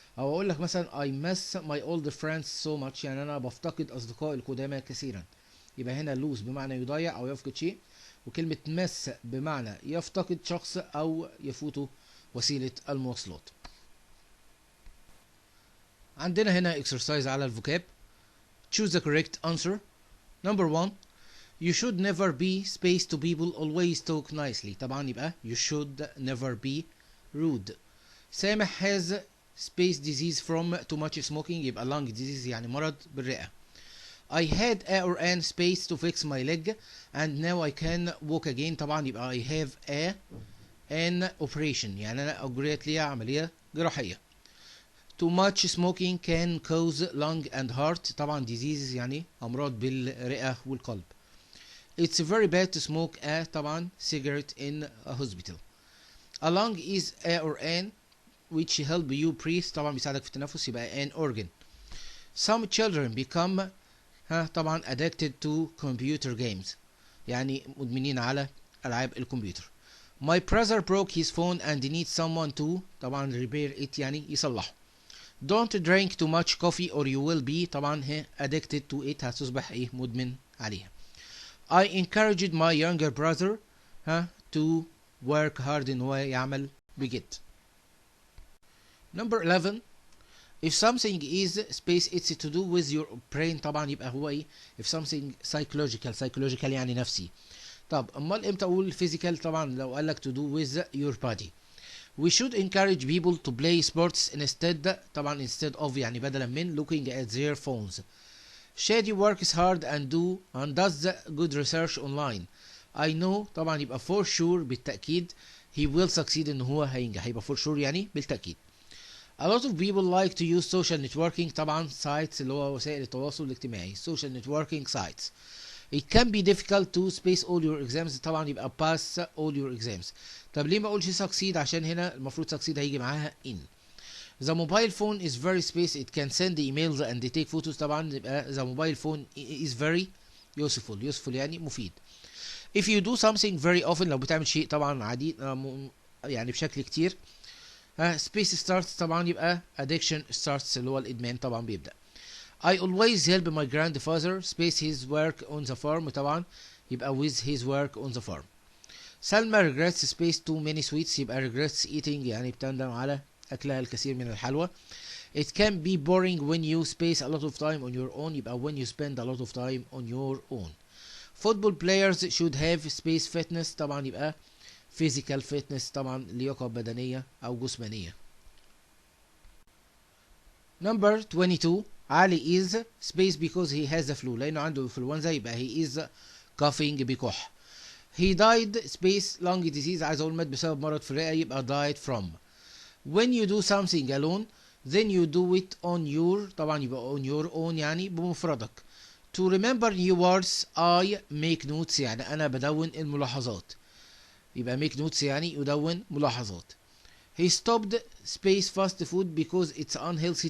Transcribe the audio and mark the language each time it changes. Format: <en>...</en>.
<ar>او اقول لك مثلا</ar> <en>I miss my old friends so much،</en> <ar>يعني انا بفتقد اصدقائي القدامى كثيرا. يبقى هنا lose بمعنى يضيع او يفقد شيء، وكلمة miss بمعنى يفتقد شخص او يفوته وسيلة المواصلات. عندنا هنا exercise على الفوكاب.</ar> <en>choose the correct answer. number 1 you should never be space to people, always talk nicely.</en> <ar>طبعا يبقى</ar> <en>you should never be rude. سامح has space disease from too much smoking، يبقى lung disease</en> <ar>يعني مرض بالرئة.</ar> <en>I had a or an space to fix my leg and now I can walk again.</en> <ar>طبعا يبقى</ar> <en>I have an operation،</en> <ar>يعني أنا أجريت لي عملية جراحية.</ar> <en>Too much smoking can cause lung and heart.</en> <ar>طبعا disease يعني أمراض بالرئة والقلب.</ar> <en>It's very bad to smoke a</en> <ar>طبعا</ar> <en>cigarette in a hospital. A lung is a or an which help you breathe،</en> <ar>طبعا بيساعدك في التنفس، يبقى</ar> <en>an organ. Some children become طبعا addicted to computer games،</en> <ar>يعني مدمنين على ألعاب الكمبيوتر.</ar> <en>My brother broke his phone and needs someone to طبعا repair it،</en> <ar>يعني يصلحه.</ar> <en>Don't drink too much coffee or you will be طبعا addicted to it،</en> <ar>هتصبح مدمن عليها.</ar> <en>I encouraged my younger brother to work hard،</en> <ar>إن هو يعمل بجد.</ar> <en>Number 11 if something is space it's to do with your brain.</en> <ar>طبعا يبقى هو</ar> <en>if something psychological</en> <ar>يعني نفسي. طب امال امتى اقول physical؟ طبعا لو قالك</ar> <en>to do with your body. we should encourage people to play sports instead طبعا instead of</en> <ar>يعني بدلا من</ar> <en>looking at their phones. Shady works hard and does good research online. I know</en> <ar>طبعا يبقى</ar> <en>for sure</en> <ar>بالتأكيد</ar> <en>he will succeed</en> <ar>ان هو هينجح، يبقى for sure يعني بالتأكيد.</ar> <en>A lot of people like to use social networking طبعا sites</en> <ar>اللي هو وسائل التواصل الاجتماعي</ar> <en>social networking sites. It can be difficult to space all your exams.</en> <ar>طبعا يبقى</ar> <en>pass all your exams.</en> <ar>طب ليه ما اقولش succeed؟ عشان هنا المفروض succeed هيجي معاها in.</ar> <en>The mobile phone is very space. It can send emails and take photos.</en> <ar>طبعا يبقى</ar> <en>the mobile phone is very useful</en> <ar>يعني مفيد.</ar> <en>If you do something very often،</en> <ar>لو بتعمل شيء طبعا عديد يعني بشكل كتير.</ar> <en>space starts</en> <ar>طبعا يبقى</ar> <en>addiction starts</en> <ar>اللي هو الادمان طبعا بيبدأ.</ar> <en>I always help my grandfather space his work on the farm.</en> <ar>طبعا يبقى</ar> <en>with his work on the farm. سلمى regrets space too many sweets.</en> <ar>يبقى</ar> <en>regrets eating</en> <ar>يعني بتندم على أكلها الكثير من الحلوى.</ar> <en>It can be boring when you space a lot of time on your own. يبقى when you spend a lot of time on your own. Football players should have space fitness.</en> <ar>طبعا يبقى</ar> <en>physical fitness</en> <ar>طبعا لياقة بدنية أو جسمانية.</ar> <en>Number 22. علي is space because he has the flu.</en> <ar>لأنه عنده</ar> <en>influenza يبقى he is coughing</en> <ar>بكح.</ar> <en>He died space lung disease.</en> <ar>عايز أقول مات بسبب مرض في الرئة يبقى</ar> <en>died from. When you do something alone then you do it on your</en> <ar>طبعا يبقى</ar> <en>on your own</en> <ar>يعني بمفردك.</ar> <en>To remember new words I make notes</en> <ar>يعني أنا بدون الملاحظات. يبقى</ar> <en>make notes</en> <ar>يعني يدون ملاحظات.</ar> <en>He stopped space fast food because it's unhealthy.</en>